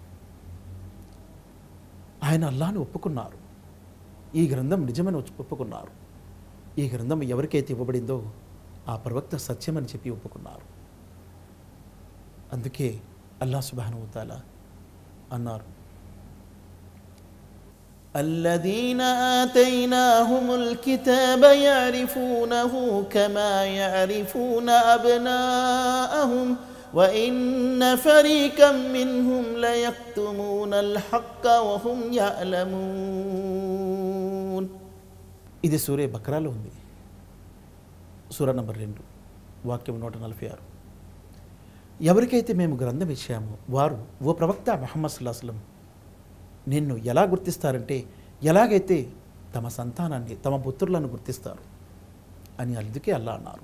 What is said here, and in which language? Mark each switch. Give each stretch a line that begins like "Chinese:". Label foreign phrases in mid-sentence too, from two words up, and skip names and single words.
Telugu: ఆయన అల్లాహ్ను ఒప్పుకున్నారు, ఈ గ్రంథం నిజమని ఒప్పుకున్నారు. ఈ గ్రంథం ఎవరికైతే ఇవ్వబడిందో ఆ ప్రవక్త సత్యమని చెప్పి ఒప్పుకున్నారు. అందుకే
Arabic: الله سبحانه وتعالى
Telugu: అన్నారు,
Arabic: الذين آتيناهم الكتاب يعرفونه كما يعرفون أبناءهم وإن فريقا منهم ليكتمون الحق وهم يعلمون.
Telugu: ఇది సూరే బక్రాలో ఉంది. సూర నంబర్ 2 వాక్యం 146. ఎవరికైతే మేము గ్రంథం ఇచ్చామో వారు ఓ ప్రవక్త ముహమ్మద్
Arabic: صلى الله عليه وسلم
Telugu: నిన్ను ఎలా గుర్తిస్తారంటే ఎలాగైతే తమ సంతానాన్ని తమ పుత్రులను గుర్తిస్తారు అని అందుకే అల్లా అన్నారు.